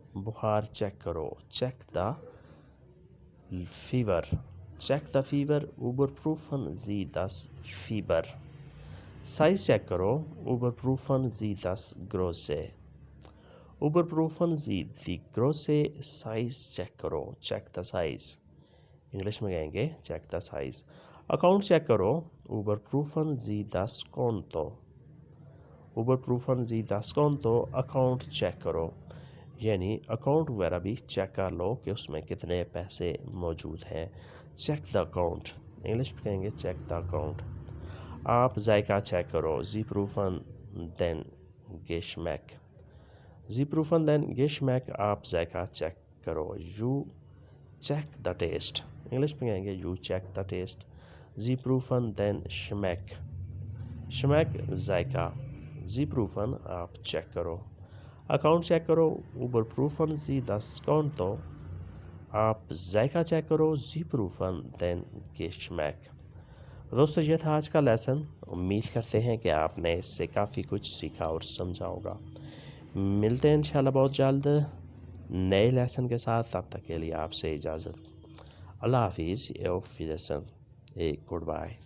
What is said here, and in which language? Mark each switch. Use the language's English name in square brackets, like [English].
[Hindi] बुखार चेक करो। [English] Check the fever. Check the fever. [German] Überprüfen Sie das Fieber. [Hindi] Size check करो। [German] Überprüfen Sie das Größe. Überprüfen Sie die Größe. [Hindi] Size check करो। [English] Check the size. [Hindi] English में कहेंगे [English] check the size. [Hindi] Account check करो। [German] Überprüfen Sie das Konto. Überprüfen Sie das Konto. [Hindi] Account check करो, यानी account वगैरह भी check कर लो कि उसमें कितने पैसे मौजूद हैं। [English] check the account, [Hindi] इंग्लिश में कहेंगे [English] Check the account. [Hindi] आप जायका चेक करो। [German] Sie prüfen den Geschmack. Sie prüfen den Geschmack. [Hindi] आप जायका चेक करो। [English] You check the taste. [Hindi] English में कहेंगे [English] you check the taste. [German] Sie prüfen den Schmack. [Hindi] Schmack JICA. [German] Sie prüfen [Hindi] आप check करो। Account check करो। [German] Überprüfen Sie das Konto. [Hindi] आप जायका check करो। [German] Sie prüfen den Geschmack. [Hindi] दोस्तों, ये था आज का लेसन। उम्मीद करते हैं कि आपने इससे काफ़ी कुछ सीखा और समझा होगा। मिलते हैं इंशाल्लाह बहुत जल्द नए लेसन के साथ। तब तक के लिए आपसे इजाज़त। अल्लाह हाफिज़। [German] auf Wiedersehen. [English] Good bye.